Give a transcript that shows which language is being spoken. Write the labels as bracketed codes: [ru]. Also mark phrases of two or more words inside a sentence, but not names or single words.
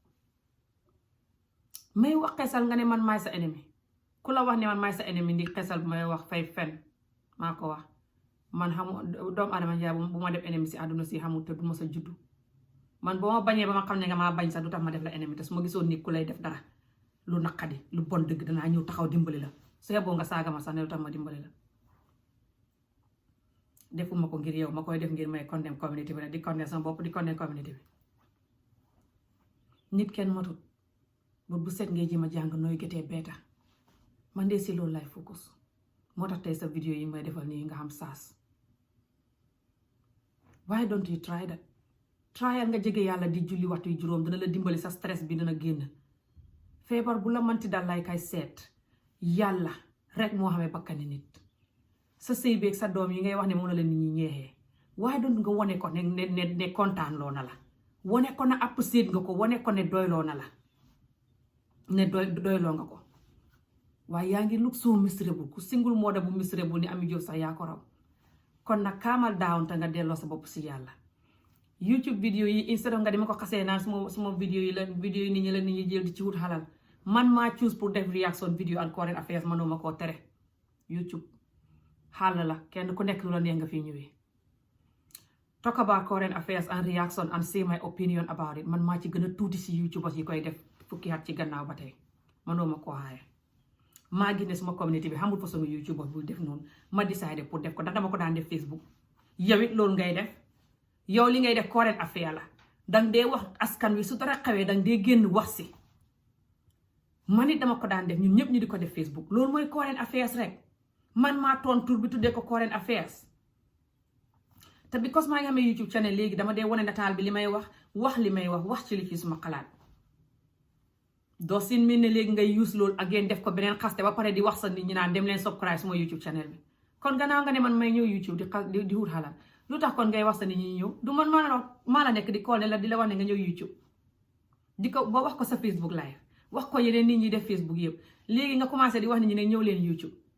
[wo] may wax xeesal nga ne man maay sa ennemi ku la wax ne man maay sa ennemi ndi xeesal bu may wax fay fen maa ko wax man xamu doomu adama njaay bu ma def ennemi si àdduna si xamul te du ma sa juddu man boo ma bañee ba ma xam ne nga maa bañ sax du tax ma def la ennemi te su ma gisoon nit ku lay def dara lu naqadi lu bon dëgg danaa ñëw taxaw dimbali la su yeboo nga saaga ma sax ne lu tax ma dimbali la defuma ko ngir yow ma koy def ngir may [en] condemn community [wo] bi rek di condemn sama bopp di condemn community bi nit kenn matut bu set ngay ji ma jàng nooy getee beeta man de si loolu lay focus moo tax tey sa vidéo yi may defal nii nga xam saas [en] why don't you try that [wo] tryal nga jege yàlla di julli waxtu yu juróom dina la dimbali sa stress bi dina génn feebar bu la manti dal lay kay seet yàlla rek moo xamee bakkani nit sa sëy beeg sa doom yi ngay wax ne moom la leen nit ñi ñeexee waaye doon nga wone ko ne kontaan loo na la wone ko na apprécié nga ko wone ko ne doyloo na la ne doyloo nga ko waaye yaa ngi [en] look so miserable [wo] ku [en] single mother [wo] bu miserable ni Ami Jobe sax yaa ko raw kon nag kaamal down te nga delloo sa bopp si yàlla YouTube vidéo yi instead of nga di ma ko xasee naan suma vidéo yi nit ñi la nit ñi jël di ci wut xalal man maa choose pour def [en] reaction vidéo and current affairs [wo] manuma koo tere YouTube xaal la kenn ku nekk lu la neex nga fii ñëwee [en] talk about current affairs and reaction and say my opinion about it [wo] man maa ci gën a tuuti si YouTubers yi koy def fukki at ci gannaaw ba tey manuma koo xaaye maa gis ne suma community bi xamul façon YouTuber bul def noonu ma décidé pour def ko ndax dama ko daan def Facebook yow it loolu ngay def yow li ngay def current affaire la dang dee wax askan wi su dara xewee dang dee génn wax si man it dama ko daan def ñun ñëpp ñu di ko def Facebook loolu mooy [en] current affairs [wo] rek man maa toon tur bi tuddee ko [en] current affairs [wo] te because maa ngi amee YouTube channel léegi dama dee wane nataal bi li may wax li may wax ci li ci suma xalaat doo sin mel ne léegi ngay use loolu ak ngeen def ko beneen xaste ba pare di wax sa nit ñi naan dem leen subscribe suma YouTube channel bi kon gannaaw nga ne man may ñëw YouTube di wut xalaat lu tax kon ngay wax sa nit ñi ñëw du man maa la nekk di kool ne la di la wax ne nga ñëw YouTube di ko ba wax ko sa Facebook live wax ko yeneen nit ñi def Facebook yëpp léegi nga commencé di wax nit ñi ne ñëw leen YouTube